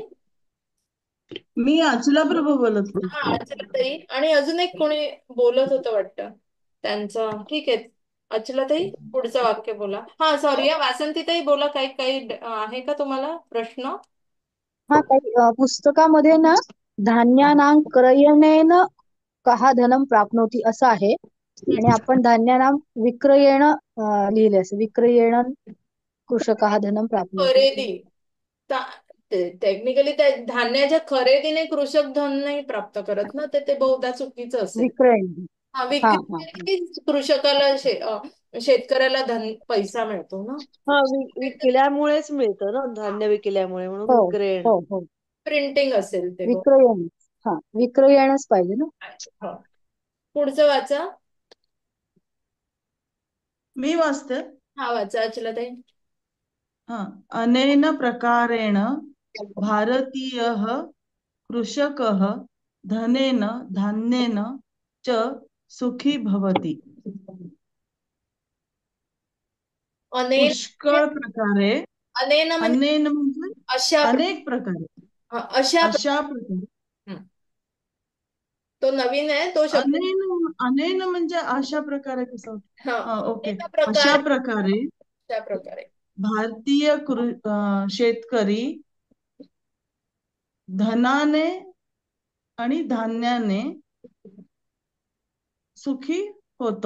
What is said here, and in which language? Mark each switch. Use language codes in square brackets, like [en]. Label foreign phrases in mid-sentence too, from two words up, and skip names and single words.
[mr] मी अचला प्रभू बोलत हा होते. अचलाताई आणि अजून एक कोणी बोलत होतं वाटतं त्यांचं ठीक आहे अचलाताई पुढचं वाक्य बोला हा सॉरी वासंतीताई बोला काही काही आहे का तुम्हाला प्रश्न हा ताई, पुस्तकामध्ये ना [sa] धान्यानां क्रयणेन कहा धनं प्राप्नोति [mr] असं आहे आणि आपण [sa] धान्यानां विक्रयेण [mr] लिहिले असं [sa] विक्रयेण कृषकाः धनं प्राप्नोति. [mr] खरेदी टेक्निकली त्या धान्याच्या खरेदीने कृषक धन नाही प्राप्त करत ना, ते बहुधा चुकीचं असेल. विक्रयण. हा, हा विक्री हा केली की कृषकाला शेतकऱ्याला पैसा मिळतो ना. हा विकल्यामुळेच मिळतं ना, धान्य विकल्यामुळे, म्हणून हो विक्रयण. हो हो प्रिंटिंग असेल ते विक्रयण. हा विक्रयणच पाहिजे ना. हो. पुढचं वाचा. मी वाचते. हा वाचा अचलाताई. हा. [sa] अनेन प्रकारेण भारतीयः कृषकः धनेन धान्येन च सुखी भवति. [mr] अनेन पुष्कळ प्रकारे. अनेन म्हणजे अनेन म्हणजे अशा अनेक प्रकारे. अशा अशा प्रकारे. तो नवीन आहे तो शब्द. अनेन म्हणजे अशा प्रकारे कसं होतं? हा, ओके. एका अशा प्रकारे प्रकारे भारतीय शेतकरी धनाने आणि धान्याने सुखी होतो.